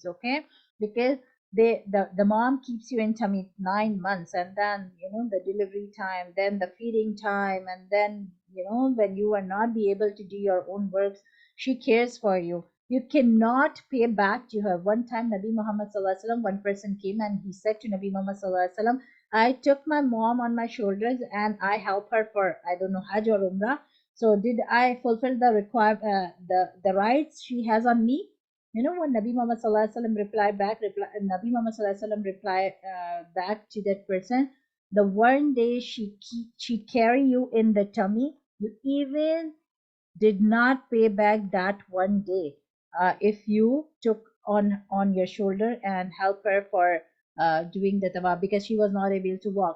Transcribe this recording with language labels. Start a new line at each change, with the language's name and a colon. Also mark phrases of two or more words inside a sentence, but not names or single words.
English: Okay, because the mom keeps you in tummy 9 months, and then the delivery time, then the feeding time, and then when you are not be able to do your own works, she cares for you. You cannot pay back to her. One time Nabi Muhammad
Arabic: صلى الله عليه وسلم,
English: one person came and he said to Nabi Muhammad
Arabic: صلى الله عليه وسلم,
English: I took my mom on my shoulders and I help her for, I don't know, Hajj or Umrah. So did I fulfill the the rights she has on me? When Nabi Muhammad
Arabic: صلى الله عليه وسلم
English: Nabi Muhammad
Arabic: صلى الله عليه وسلم
English: replied back to that person, the one day she carry you in the tummy, you even did not pay back that one day. If you took on your shoulder and help her for doing the tawaf, because she was not able to walk.